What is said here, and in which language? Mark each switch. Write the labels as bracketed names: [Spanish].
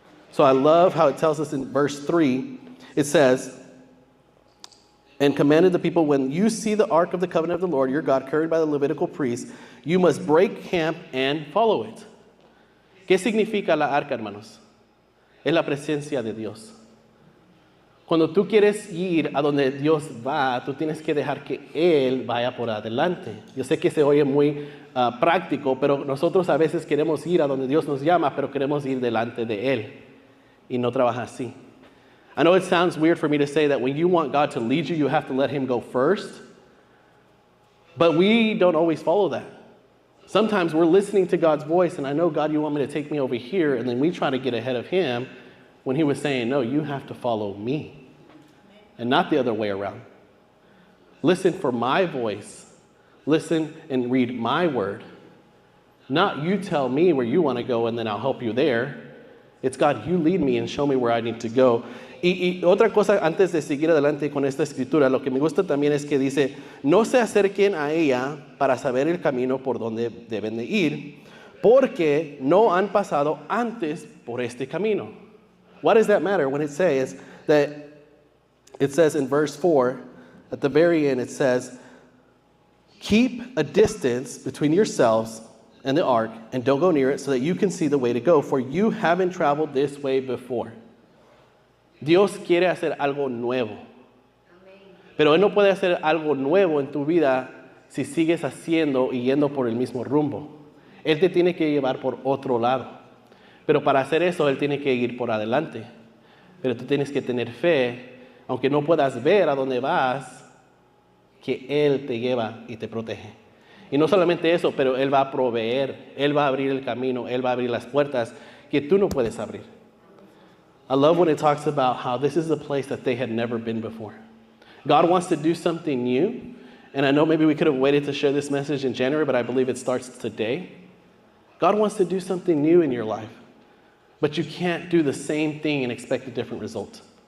[English] So I love how it tells us in verse 3, it says, and commanded the people, when you see the ark of the covenant of the Lord your God carried by the Levitical priests, you must break camp and follow it. [Spanish] ¿Qué significa la arca, hermanos? Es la presencia de Dios. Cuando tú quieres ir a donde Dios va, tú tienes que dejar que Él vaya por adelante. Yo sé que se oye muy práctico, pero nosotros a veces queremos ir a donde Dios nos llama, pero queremos ir delante de Él. Y no trabaja así. [English] I know it sounds weird for me to say that when you want God to lead you, you have to let Him go first. But we don't always follow that. Sometimes we're listening to God's voice, and I know, God, you want me to take me over here, and then we try to get ahead of Him when He was saying, no, you have to follow me, and not the other way around. Listen for my voice. Listen and read my word. Not you tell me where you want to go, and then I'll help you there. It's God, you lead me and show me where I need to go. [Spanish] Y otra cosa, antes de seguir adelante con esta escritura, lo que me gusta también es que dice, no se acerquen a ella para saber el camino por donde deben de ir, porque no han pasado antes por este camino. [English] What does that matter when it says that, it says in verse 4, at the very end it says, keep a distance between yourselves and the ark, and don't go near it so that you can see the way to go, for you haven't traveled this way before. [Spanish] Dios quiere hacer algo nuevo. Pero Él no puede hacer algo nuevo en tu vida si sigues haciendo y yendo por el mismo rumbo. Él te tiene que llevar por otro lado. Pero para hacer eso, Él tiene que ir por adelante. Pero tú tienes que tener fe, aunque no puedas ver a dónde vas, que Él te lleva y te protege. Y no solamente eso, pero Él va a proveer, Él va a abrir el camino, Él va a abrir las puertas que tú no puedes abrir. [English] I love when it talks about how this is a place that they had never been before. God wants to do something new. And I know maybe we could have waited to share this message in January, but I believe it starts today. God wants to do something new in your life, but you can't do the same thing and expect a different result.